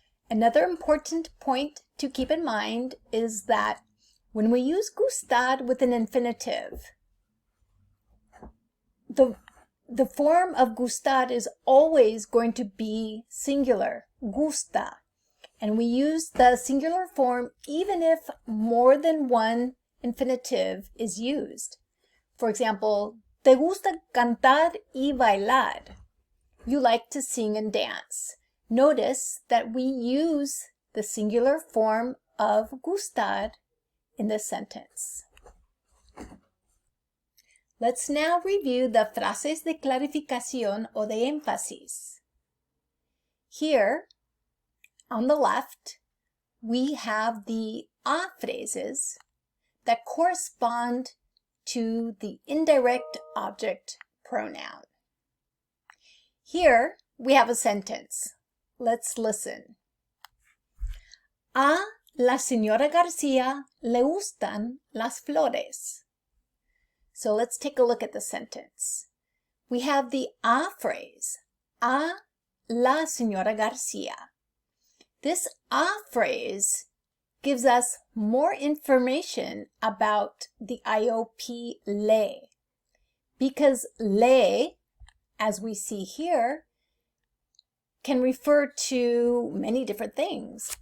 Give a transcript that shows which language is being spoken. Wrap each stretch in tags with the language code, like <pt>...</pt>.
<en>Another important point to keep in mind is that when we use gustar with an infinitive, the form of gustar is always going to be singular, gusta. And we use the singular form even if more than one infinitive is used. For example,</en> <es>te gusta cantar y bailar.</es> <en>You like to sing and dance. Notice that we use the singular form of gustar in this sentence. Let's now review the</en> <es>frases de clarificación o de énfasis.</es> <en>Here, on the left, we have the a phrases that correspond to the indirect object pronoun. Here, we have a sentence. Let's listen.</en> <es>A la señora García le gustan las flores.</es> <en>So let's take a look at the sentence. We have the a phrase,</en> <es>a la señora García.</es> <en>This a phrase gives us more information about the IOP le, because le, as we see here, can refer to many different things.</en>